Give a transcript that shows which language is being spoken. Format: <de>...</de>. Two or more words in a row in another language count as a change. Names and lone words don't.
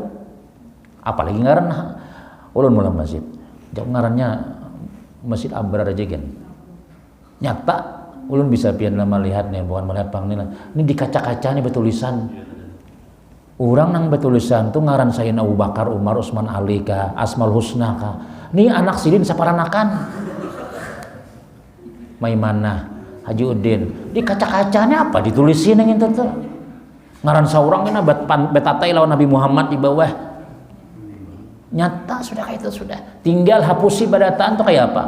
<bjn>Apalagi ngaran ulun mulah masjid. Jauh ngarannya Masjid Abrar aja kan. Nyata ulun bisa pian lama lihat nih, bukan melihat pang nih. Ini di kaca-kaca nih bertulisan. Orang nang bertulisan tuh ngaran Sayyidina Abu Bakar, Umar, Utsman, Ali ka, Asmaul Husna ka. Nih anak sidin saparanakan. Maimanah, Haji Udin. Di kaca-kacanya apa ditulisin yang itu tuh. Ngaran saurang ini betatai lawan Nabi Muhammad di bawah. Nyata sudah kayak itu sudah. Tinggal hapusi badataan tuh kayak apa?</bjn>